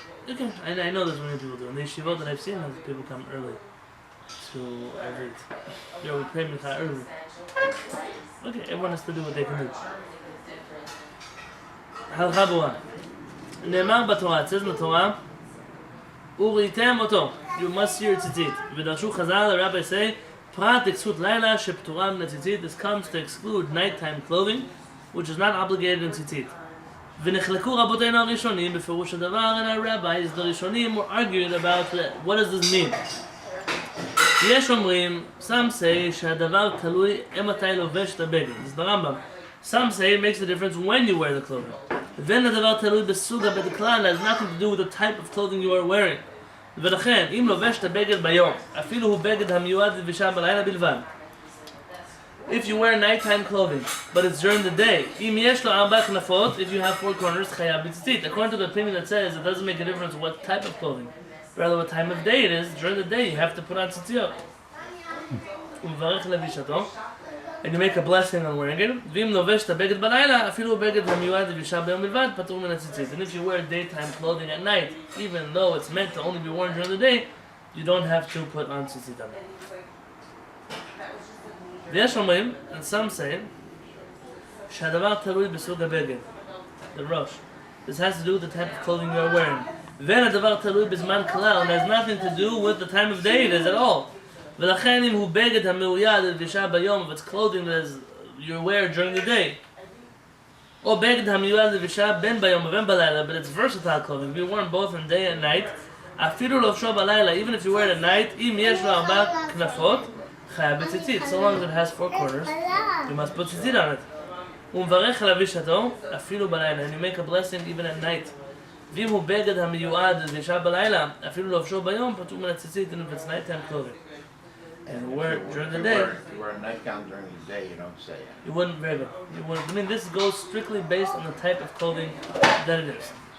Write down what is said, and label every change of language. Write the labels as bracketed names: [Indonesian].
[English] Okay, I know there's many people do. In the yeshivot that I've seen, people come early to Arvit. Yo, we pray Mincha early. Okay, everyone has to do what they can do. [Hebrew] הלכה ברורה. נאמר בתורה, [English] it says in the Torah, [Hebrew] וראיתם אותו, [English] you must see your tzitzit. [Hebrew] ודרשו חז"ל, [English] the rabbi say, [Hebrew] פרט לכסות לילה שפטורה מן הציצית. [English] This comes to exclude nighttime clothing, which is not obligated in tzitzit. [Hebrew] ונחלקו רבותינו הראשונים, בפירוש הדבר, [English] and our rabbis, the ראשונים, were arguing about what does this mean. [Hebrew] יש אומרים, [English] some say [Hebrew] שהדבר תלוי מתי לובש את הבגד. [English] This is the Rambam. Some say it makes a difference when you wear the clothing. [Hebrew] ואין הדבר תלוי בסוג הבגד כלל, [English] has nothing to do with the type of clothing you are wearing. [Hebrew] ולכן, אם לובש את הבגד ביום, אפילו הוא בגד המיועד לבישה בלילה בלבד. [English] If you wear nighttime clothing, but it's during the day, [Hebrew] אם יש לו 4 כנפות, [English] if you have 4 corners, [Hebrew] חייב בציצית. [English] According to the opinion that says it doesn't make a difference what type of clothing. Rather what time of day it is, during the day you have to put on tzitziot. [Hebrew] ומברך לבישתו. [English] And you make a blessing on wearing it. [Hebrew] ואם לובש את הבגד בלילה, אפילו בגד המיועד לבישה ביום בלבד, פטור מן הציצית. [English] And if you wear daytime clothing at night, even though it's meant to only be worn during the day, you don't have to put on tzitzit on it. [Hebrew] ויש אומרים, [English] and some say, [Hebrew] שהדבר תלוי בסוג הבגד, [English] the rush. This has to do with the type of clothing you are wearing. [Hebrew] ואין הדבר תלוי בזמן כלל, [English] and has nothing to do with the time of day it is at all. [Hebrew] ולכן אם הוא בגד המיועד ללבישה ביום, [English] if it's clothing that you wear during the day, [Hebrew] או בגד המיועד ללבישה בין ביום ובין בלילה, [English] but it's versatile clothing, be worn both in day and night, [Hebrew] אפילו לובשו בלילה, [English] even if you wear it at night, [Hebrew] אם יש לו 4 כנפות, חייב בציצית, [English] so long as it has 4 corners, you must put ציצית on it. [Hebrew] ומברך לבישתו, אפילו בלילה, [English] and you make a blessing even at night. [Hebrew] ואם הוא בגד המיועד ללבישה בלילה, אפילו לבשו ביום, פטור מן הציצית, [English] even if it's nighttime clothing. And wear it during the day. If you wear a nightgown during the day, you don't say it. You wouldn't, very good. You wouldn't. I mean, this goes strictly based on the type of clothing that it is.